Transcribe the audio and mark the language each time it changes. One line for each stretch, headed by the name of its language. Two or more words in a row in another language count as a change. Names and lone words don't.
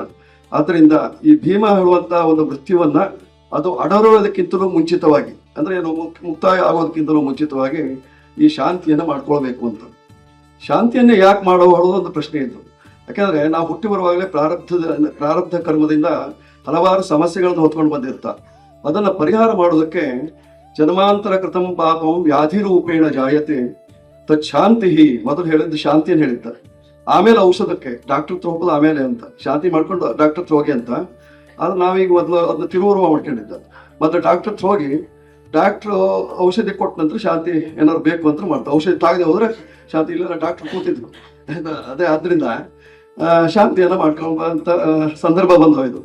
Kannada: ಆದ್ದರಿಂದ ಈ ಭೀಮ ಹೇಳುವಂತ ಒಂದು ಮೃತ್ಯುವನ್ನ ಅದು ಅಡರೋದಕ್ಕಿಂತಲೂ ಮುಂಚಿತವಾಗಿ, ಅಂದ್ರೆ ಏನು, ಮುಕ್ತಾಯ ಆಗೋದಕ್ಕಿಂತಲೂ ಮುಂಚಿತವಾಗಿ ಈ ಶಾಂತಿಯನ್ನು ಮಾಡ್ಕೊಳ್ಬೇಕು ಅಂತ. ಶಾಂತಿಯನ್ನೇ ಯಾಕೆ ಮಾಡೋದು ಒಂದು ಪ್ರಶ್ನೆ ಇತ್ತು. ಯಾಕೆಂದ್ರೆ ನಾವು ಹುಟ್ಟಿ ಬರುವಾಗಲೇ ಪ್ರಾರಬ್ಧ ಕರ್ಮದಿಂದ ಹಲವಾರು ಸಮಸ್ಯೆಗಳನ್ನು ಹೊತ್ಕೊಂಡು ಬಂದಿರ್ತಾರೆ. ಅದನ್ನ ಪರಿಹಾರ ಮಾಡೋದಕ್ಕೆ
Sanskrit: ಜನ್ಮಾಂತರ ಕೃತಂ ಪಾಪಂ ವ್ಯಾಧಿ ರೂಪೇಣ ಜಾಯತೆ ತತ್ ಶಾಂತಿ,
Kannada: ಮೊದಲು ಹೇಳಿದ್ದು ಶಾಂತಿಯನ್ನು ಹೇಳಿದ್ದಾರೆ. ಆಮೇಲೆ ಔಷಧಕ್ಕೆ ಡಾಕ್ಟರ್ ಹತ್ರ ಹೋಗೋದು ಆಮೇಲೆ ಅಂತ, ಶಾಂತಿ ಮಾಡ್ಕೊಂಡು ಡಾಕ್ಟರ್ ಹತ್ರ ಹೋಗಿ ಅಂತ. ಆದ್ರೆ ನಾವೀಗ ಮೊದಲು ಅದನ್ನ ತಿರುವುರುವ ಮಾಡ್ಕೊಂಡಿದ್ದ. ಮತ್ತೆ ಡಾಕ್ಟರ್ ಹತ್ರ ಹೋಗಿ ಡಾಕ್ಟ್ರು ಔಷಧಿ ಕೊಟ್ಟ ನಂತರ ಶಾಂತಿ ಏನಾದ್ರು ಬೇಕು ಅಂತ ಮಾಡ್ತಾರೆ. ಔಷಧಿ ತಾಗದೆ ಹೋದ್ರೆ ಶಾಂತಿ ಇಲ್ಲ, ಡಾಕ್ಟರ್ ಕೂತಿದ್ರು. ಅದೇ ಆದ್ರಿಂದ ಶಾಂತಿಯನ್ನು ಮಾಡ್ಕೊಳ್ಳುವಂತ ಸಂದರ್ಭ ಬಂದೋಯ್ತು.